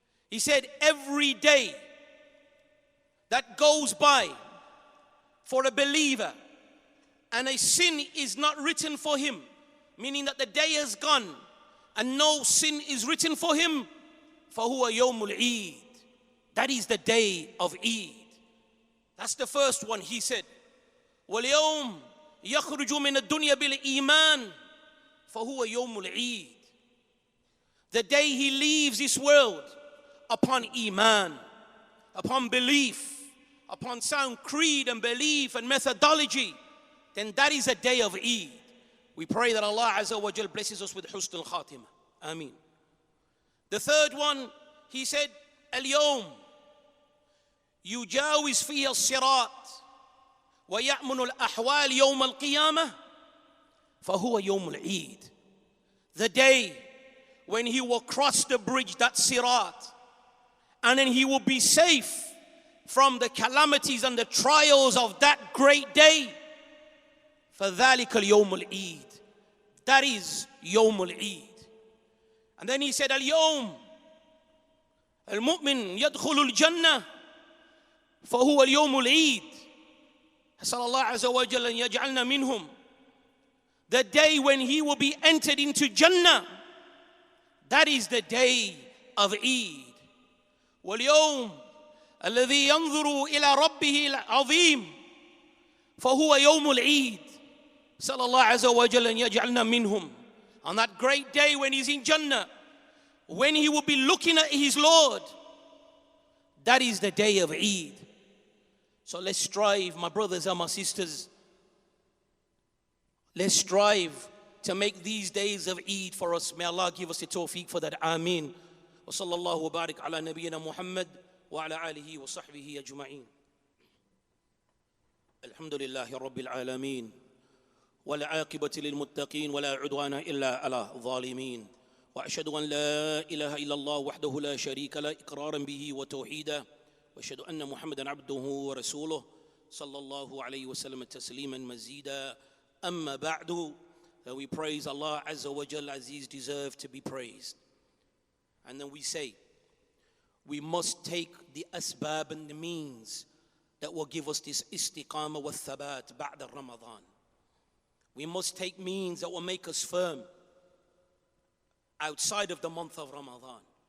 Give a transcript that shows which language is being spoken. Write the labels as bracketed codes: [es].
[en] He said every day that goes by for a believer and a sin is not written for him, meaning that the day has gone and no sin is written for him, [ar] فَهُوَ يَوْمُ الْعِيدِ. [en] That is the day of Eid. That's the first one. He said, [ar] وَالْيَوْمِ يَخْرُجُ مِنَ الدُّنْيَا بِالْإِيمَانِ فَهُوَ يَوْمُ الْعِيدِ. [en] The day he leaves this world upon Iman, upon belief, upon sound creed and belief and methodology, then that is a day of Eid. We pray that Allah Azza wa Jal blesses us with Husn al-Khatimah. Ameen. The third one, he said, [ar] اليوم يجاوز فيه الصراط ويأمن الأحوال يوم القيامة فهو يوم العيد. [en] The day when he will cross the bridge, that sirat, and then he will be safe from the calamities and the trials of that great day. [ar] فذلك اليوم العيد. [en] That is [ar] يوم العيد. [en] And then he said, [ar] اليوم المؤمن يدخل الجنة فهو اليوم العيد. أسأل الله عز وجل أن يجعلنا منهم. [en] The day when he will be entered into Jannah, that is the day of Eid. [ar] واليوم الذي ينظر إلى ربه العظيم فهو يوم العيد. أسأل الله عز وجل أن يجعلنا منهم. [en] On that great day when he's in Jannah, when he will be looking at his Lord, that is the day of Eid. So let's strive, my brothers and my sisters, let's strive to make these days of Eid for us. May Allah give us the tawfiq for that. [ar] Ameen. Wa sallallahu wa barik ala nabiyyina Muhammad wa ala alihi wa sahbihi ajma'in. Alhamdulillahi rabbil alameen. والعاقبة للمتقين ولا عدوان إلا على الظالمين وأشهد أن لا إله إلا الله وحده لا شريك له إقرارا به وتوحيدا وأشهد أن محمدا عبده ورسوله صلى الله عليه وسلم تسليما مزيدا أما بعد. [en] We praise Allah Azza wa Jalla as He is deserved to be praised. And then we say, we must take the asbab and the means that will give us this [ar] istiqāmah wa thabat ba'da Ramadan. [en] We must take means that will make us firm outside of the month of Ramadan.